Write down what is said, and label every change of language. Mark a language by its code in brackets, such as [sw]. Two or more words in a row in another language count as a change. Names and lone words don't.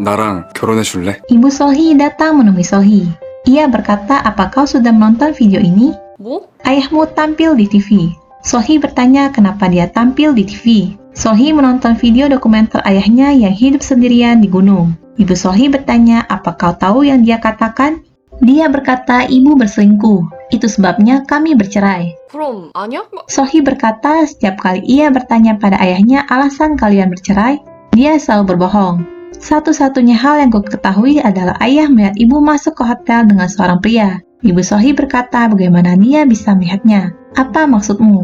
[ko] 나랑 결혼해줄래? [id] Ibu Sohee datang menemui Sohee. Ia berkata, apa kau sudah menonton video ini? [ko] 뭐? [id] Ayahmu tampil di TV. Sohee bertanya kenapa dia tampil di TV. Sohee menonton video dokumenter ayahnya yang hidup sendirian di gunung. Ibu Sohee bertanya, apa kau tahu yang dia katakan? Dia berkata, ibu berselingkuh. Itu sebabnya kami bercerai. [ko] 그럼 아니야? [id] Sohee berkata, setiap kali ia bertanya pada ayahnya alasan kalian bercerai, dia selalu berbohong. Satu-satunya hal yang ku ketahui adalah ayah melihat ibu masuk ke hotel dengan seorang pria. Ibu Sohee berkata bagaimana dia bisa melihatnya. Apa maksudmu?